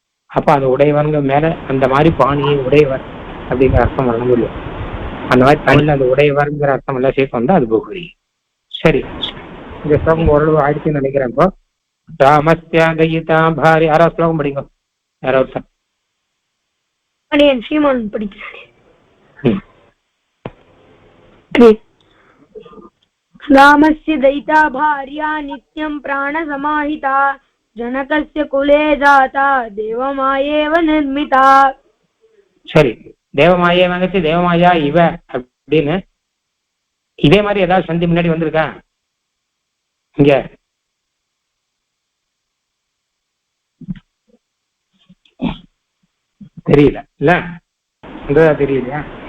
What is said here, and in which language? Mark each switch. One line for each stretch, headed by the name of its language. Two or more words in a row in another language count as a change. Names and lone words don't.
Tamil: அப்ப அந்த உடையவங்க மேல அந்த மாதிரி பாணியை உடையவர் அப்படிங்கிற அர்த்தம் வரணும் இல்லையா? அந்த மாதிரி தமிழ்ல அந்த உடையவர்ங்கிற அர்த்தம் எல்லாம் சேர்த்து வந்தா அது போகுரி. சரி, இந்த ஸ்லோகம் ஓரளவு ஆயிடுச்சுன்னு நினைக்கிறேன். இப்போ
Sanskrit: रामस्य भार्या
Tamil: யாராவது ஸ்லோகம் படிக்கும்? யாராவது சார்? ஸ்ரீமான் படிக்கிறேன்.
Sanskrit: रामस्य दयिता भार्या नित्यं प्राणसमाहिता जनकस्य कुले जाता देवमायेव निर्मिता.
Tamil: சரி, தேவமாயே வந்துச்சு,
Sanskrit: देवमाया इव
Tamil: அப்படின்னு இதே மாதிரி ஏதாவது சந்தி முன்னாடி வந்திருக்கா இங்க? தெரியல இல்ல, தெரியலையா?